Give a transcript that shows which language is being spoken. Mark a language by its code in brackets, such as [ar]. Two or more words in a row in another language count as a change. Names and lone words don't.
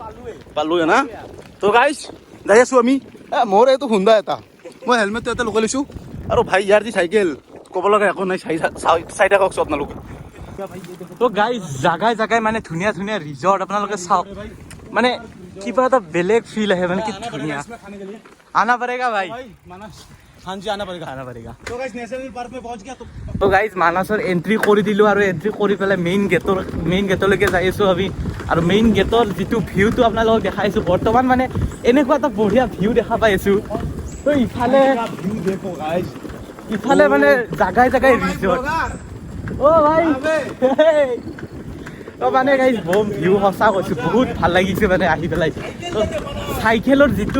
[as] পালোৱে না তো গাইজ যাই আছোঁ আমি মোৰ এইটো হুণ্ডা এটা মই হেলমেটটো এটা লগাই লৈছোঁ আৰু ভাই ইয়াৰ যি চাইকেল ক'ব লগা একো নাই চাই থাকক চব আপোনালোকে তো গাইজ জাগাই মানে ধুনীয়া ৰিজৰ্ট আপোনালোকে চাওক মানে কিবা এটা বেলেগ ফিল আহে মানে কি ধুনীয়া [hi] आना पड़ेगा भाई हाँ जी आना पड़ेगा तो गाइस [en] national park [hi] में पहुंच गया [as] তো গাইজ মানাছৰ এন্ট্ৰি কৰি দিলোঁ আৰু এন্ট্ৰি কৰি পেলাই মেইন গেটলৈকে যাই আছোঁ আমি আৰু মেইন গেটৰ যিটো ভিউটো আপোনালোকক দেখাইছোঁ বৰ্তমান মানে এনেকুৱা এটা বঢ়িয়া ভিউ দেখা পাই আছোঁ তো ইফালে মানে জাগাই ৰিজৰ্ট অ ভাই তো মানে [en] guys bomb view [as] সঁচা কৈছোঁ বহুত ভাল লাগিছে মানে আহি পেলাই তো চাইকেলৰ যিটো